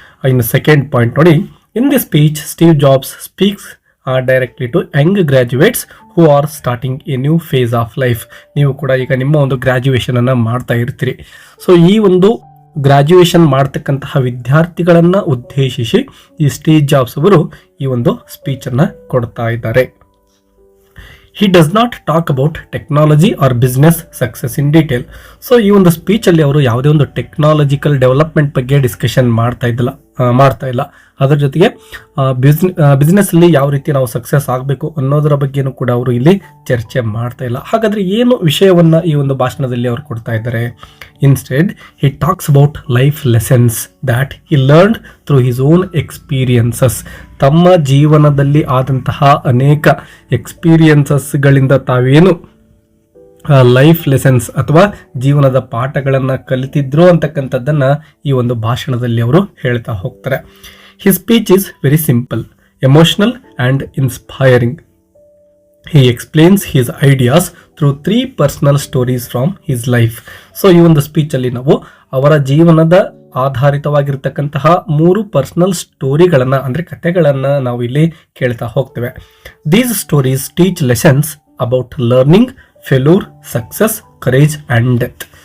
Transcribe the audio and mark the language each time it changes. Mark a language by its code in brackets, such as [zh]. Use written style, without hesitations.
[kn] ಇನ್ನು second point ನೋಡಿ. [en] In the speech Steve Jobs speaks directly to young graduates who are starting a new phase of life. [kn] ನೀವು ಕೂಡ ಈಗ ನಿಮ್ಮ ಒಂದು ಗ್ರಾಜ್ಯುಯೇಷನನ್ನು ಮಾಡ್ತಾ ಇರ್ತೀರಿ. ಸೊ ಈ ಒಂದು ಗ್ರಾಜ್ಯುಯೇಷನ್ ಮಾಡ್ತಕ್ಕಂತಹ ವಿದ್ಯಾರ್ಥಿಗಳನ್ನು ಉದ್ದೇಶಿಸಿ ಈ ಸ್ಟೀವ್ ಜಾಬ್ಸ್ ಅವರು ಈ ಒಂದು ಸ್ಪೀಚನ್ನು ಕೊಡ್ತಾ ಇದ್ದಾರೆ. [en] He does not talk about technology or business success in detail. [kn] So ಈ ಒಂದು ಸ್ಪೀಚಲ್ಲಿ ಅವರು ಯಾವುದೇ ಒಂದು ಟೆಕ್ನಾಲಜಿಕಲ್ ಡೆವಲಪ್ಮೆಂಟ್ ಬಗ್ಗೆ ಡಿಸ್ಕಷನ್ ಮಾಡ್ತಾ ಇಲ್ಲ. ಅದರ ಜೊತೆಗೆ ಬಿಸ್ನೆಸ್ಸಲ್ಲಿ ಯಾವ ರೀತಿ ನಾವು ಸಕ್ಸಸ್ ಆಗಬೇಕು ಅನ್ನೋದರ ಬಗ್ಗೆನೂ ಕೂಡ ಅವರು ಇಲ್ಲಿ ಚರ್ಚೆ ಮಾಡ್ತಾ ಇಲ್ಲ. ಹಾಗಾದರೆ ಏನು ವಿಷಯವನ್ನು ಈ ಒಂದು ಭಾಷಣದಲ್ಲಿ ಅವರು ಕೊಡ್ತಾ ಇದ್ದಾರೆ? [en] Instead he talks about life lessons that he learned through his own experiences. [kn] ತಮ್ಮ ಜೀವನದಲ್ಲಿ ಆದಂತಹ ಅನೇಕ ಎಕ್ಸ್ಪೀರಿಯನ್ಸಸ್ಗಳಿಂದ ತಾವೇನು ಲೈಫ್ ಲೆಸನ್ಸ್ ಅಥವಾ ಜೀವನದ ಪಾಠಗಳನ್ನು ಕಲಿತಿದ್ರು ಅಂತಕ್ಕಂಥದ್ದನ್ನು ಈ ಒಂದು ಭಾಷಣದಲ್ಲಿ ಅವರು ಹೇಳ್ತಾ ಹೋಗ್ತಾರೆ. [en] His speech is very simple, emotional and inspiring. He explains his ideas through 3 personal stories from his life. [kn] So ಈ ಒಂದು ಸ್ಪೀಚಲ್ಲಿ ನಾವು ಅವರ ಜೀವನದ ಆಧಾರಿತವಾಗಿರ್ತಕ್ಕಂತಹ 3 ಪರ್ಸನಲ್ ಸ್ಟೋರಿಗಳನ್ನು ಅಂದರೆ ಕಥೆಗಳನ್ನು ನಾವು ಇಲ್ಲಿ ಕೇಳ್ತಾ ಹೋಗ್ತೇವೆ. [en] These stories teach lessons about learning, failure, success, courage and death.